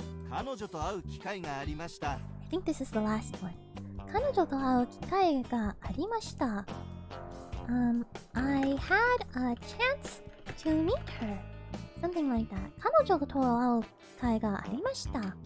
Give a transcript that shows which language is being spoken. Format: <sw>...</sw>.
<ja>彼女と会う機会がありました。</ja> <en>I think this is the last one.</en> <ja>彼女と会う機会がありました。</ja> <en>I had a chance to meet her. Something like that.</en> <ja>彼女と会う機会がありました。</ja>